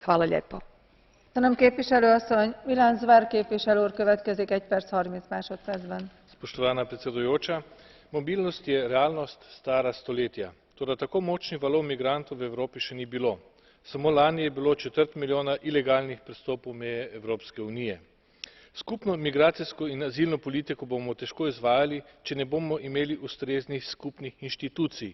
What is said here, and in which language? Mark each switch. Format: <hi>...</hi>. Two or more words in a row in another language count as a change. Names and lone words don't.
<hr>Hvala lijepo.</hr> <hu>Köszönöm képviselő asszony. Milan Zver képviselő úr következik 1 perc 30 másodpercben.</hu> <sl>Spoštovana predsedujoča, mobilnost je realnost stara stoletja. Toda tako močnih valov migrantov v Evropi še ni bilo. Samo lani je bilo 1/4 milijona ilegalnih prestopov meje Evropske unije. Skupno migracijsko in azilno politiko bomo težko izvajali, če ne bomo imeli ustreznih skupnih inštitucij.</sl>